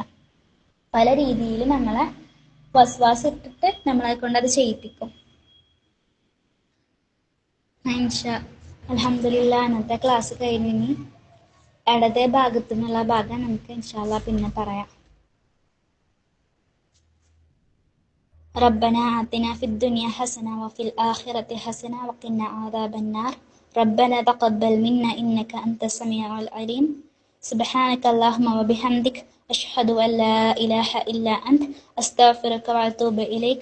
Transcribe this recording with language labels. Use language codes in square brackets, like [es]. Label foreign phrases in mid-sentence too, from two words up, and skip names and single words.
[ml] പല രീതിയിൽ നമ്മളെ വസ്വാസം ഇട്ടിട്ട് നമ്മളെ കൊണ്ട് അത് ചെയ്യിപ്പിക്കും. അൽഹംദുലില്ലാ, അന്നത്തെ ക്ലാസ് കഴിഞ്ഞ് ഇനി ഇടതേ ഭാഗത്തു നിന്നുള്ള ഭാഗം നമുക്ക് ഇൻഷാല്ലാ പിന്നെ പറയാം. [ar] ربنا آتنا في الدنيا حسنة وفي الآخرة حسنة وقنا عذاب النار. ربنا تقبل منا إنك أنت السميع العليم. سبحانك اللهم وبحمدك أشهد أن لا إله إلا أنت أستغفرك وأتوب إليك.